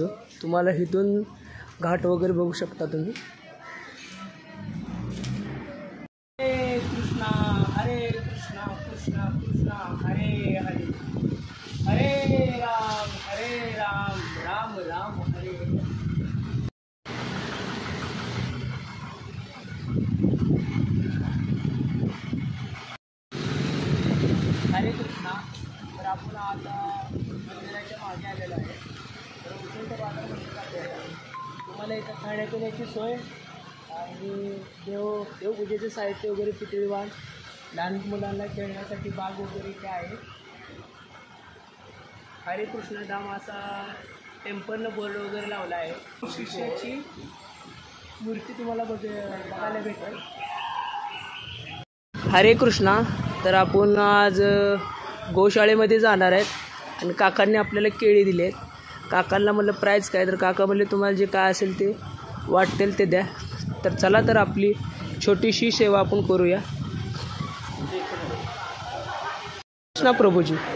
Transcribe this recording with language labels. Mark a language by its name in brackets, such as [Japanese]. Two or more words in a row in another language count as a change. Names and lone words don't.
[Marathi] तुम्हाला इथून घाट वगैरे बघू शकता तुम्ही. हरे कृष्णा कृष्णा कृष्णा हरे हरे हरे राम राम राम हरे हरे. हरे कृष्णा. तर आपण आता मंदिराच्या मागे आलेलो आहे. तर उजवीच्या बाजूला मंदिर आहे. तुम्हाला इथं खाण्यापिण्याची सोय आणि देवपूजेचे साहित्य वगैरे पितळीवाण, लहान मुलांना खेळण्यासाठी बाग वगैरे इथे आहे. हरे कृष्ण धाम असा टेम्पलनं बोर्ड वगैरे लावला आहे. शिष्याची मूर्ती तुम्हाला बघायला भेटेल. हरे कृष्णा. तर आपण आज गोशाळेमध्ये जाणार आहेत आणि काकांनी आपल्याला केळी दिली आहेत. काकांना म्हणलं प्राईज काय, तर काका म्हणले तुम्हाला जे काय असेल ते वाटेल ते द्या. तर चला तर आपली छोटीशी सेवा आपण करूया. कृष्णा प्रभूजी.